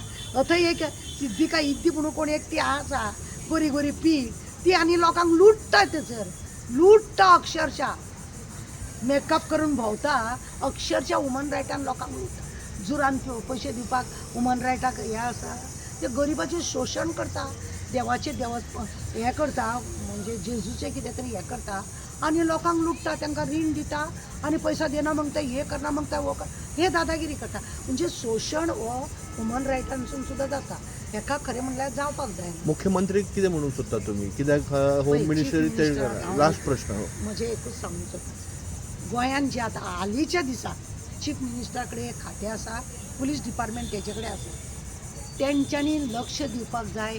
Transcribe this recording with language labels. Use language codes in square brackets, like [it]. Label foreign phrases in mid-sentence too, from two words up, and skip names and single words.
[kok] थंय एक सिद्धिका इद्दी म्हणून कोण एक ती आसा गोरी गोरी पी ती आनी लोकांक लुटता, थंयसर लुटता अक्षरशः मेकअप करून भोंवता, अक्षरशः [en] human rights [kok] लोकांक लुटता. जुरान पयशे दिवपाक [en] human rights [kok] हें आसा, ते गरिबाचें शोशण करता, देवाचें हें करता म्हणजे जेजूचें कितें तरी हें करता आनी लोकांक लुटता, तांकां रीण दिता आनी पैसा देना मग ते हे करना मग ते वो कर, हे दादागिरी करता. म्हणजे शोशण हो [en] human rights [kok] सुद्दां जाता. हेका खरें म्हणल्यार जावपाक जाय. मुख्यमंत्री कितें म्हणूंक सोदता तुमी? कित्याक [en] home ministry [kok] ते लास्ट प्रश्न म्हणजे एकूच सांगूंक सोदता, गोंयान जे आतां हालींच्या दिसाक [en] chief minister [kok] कडेन खातें आसा, [en] police department [kok] तेजे कडेन आसा, तेंच्यांनी लक्ष दिवपाक जाय.